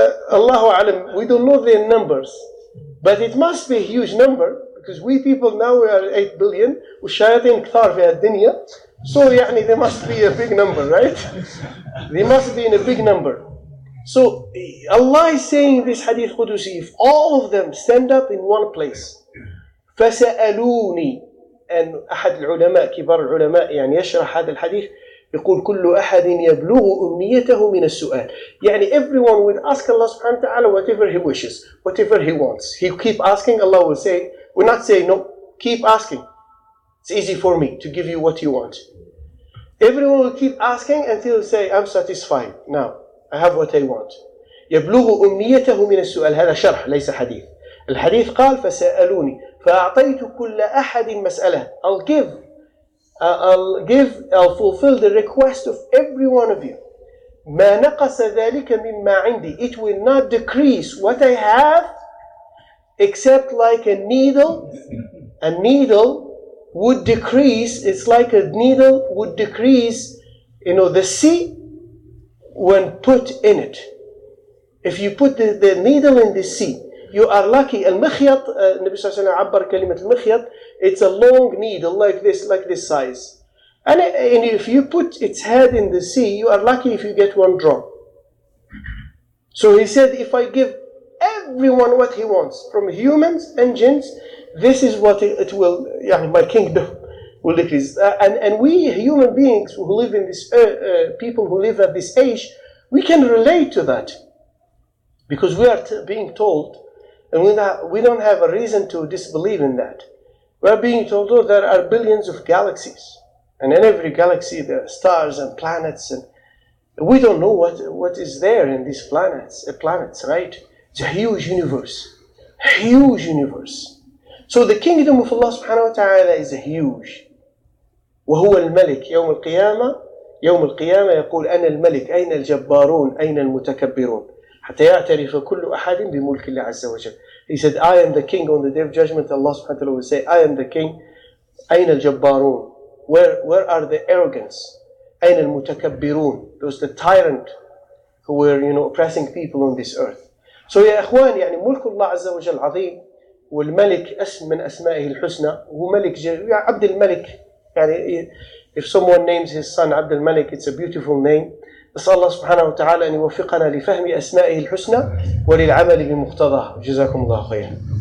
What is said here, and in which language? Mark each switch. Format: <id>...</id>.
<en>Allahu Alam, we don't know their numbers, but it must be a huge number, because we people now we are 8 billion</en> <ar>والشياطين كثار في الدنيا.</ar> <en>So يعني there must be a big number, right? They must be in a big number. So Allah is saying in this hadith Qudusi, if all of them stand up in one place, فسألوني.</en> <ar>And أحد العلماء كبار العلماء يعني يشرح هذا الحديث يقول كل أحد يبلغ أمنيته من السؤال.</ar> <en>يعني everyone will ask Allah subhanahu wa ta'ala whatever he wishes, whatever he wants. He keep asking, Allah will say, will not say no, keep asking. It's easy for me to give you what you want. Everyone will keep asking until he say, I'm satisfied. Now, I have what I want.</en> <ar>يبلغ أمنيته من السؤال. هذا شرح ليس حديث. الحديث قال فسألوني فأعطيت كل أحد مسألة.</ar> <en>I'll fulfill the request of every one of you.</en> <ar>ما نقص ذلك مما عندي.</ar> <en>It will not decrease what I have, except like a needle. A needle would decrease. It's like a needle would decrease, the sea when put in it. If you put the needle in the sea, you are lucky.</en> <ar>المخيط, النبي صلى الله عليه وسلم عبر كلمة المخيط.</ar> <en>It's a long needle like this size. And if you put its head in the sea, you are lucky if you get one drop. So he said, if I give everyone what he wants, from humans and jinns, this is what it will, my kingdom will decrease. And we human beings who live in this, people who live at this age, we can relate to that. Because we are being told, and we don't have a reason to disbelieve in that. We are being told, there are billions of galaxies. And in every galaxy there are stars and planets. And we don't know what is there in these planets, right? It's a huge universe. Huge universe. So the kingdom of Allah subhanahu wa ta'ala is huge.</en> <ar>وهو الملك يوم القيامة يقول أنا الملك أين الجبارون أين المتكبرون حتى يعترف كل أحد بملك الله عز وجل.</ar> <en>He said, I am the king. On the day of judgment, Allah subhanahu wa ta'ala will say, I am the king.</en> <ar>أين الجبارون?</ar> <en>Where are the arrogance?</en> <ar>أين المتكبرون?</ar> <en>Those the tyrant who were oppressing people on this earth.</en> <ar>So يا إخوان ملك الله عز وجل عظيم. والملك اسم من أسمائه الحسنى. هو ملك عبد الملك.</ar> <en>if someone names his son عبد الملك, it's a beautiful name.</en> <ar>نسأل الله سبحانه وتعالى أن يوفقنا لفهم أسمائه الحسنى وللعمل بمقتضاه. جزاكم الله خيرا.</ar>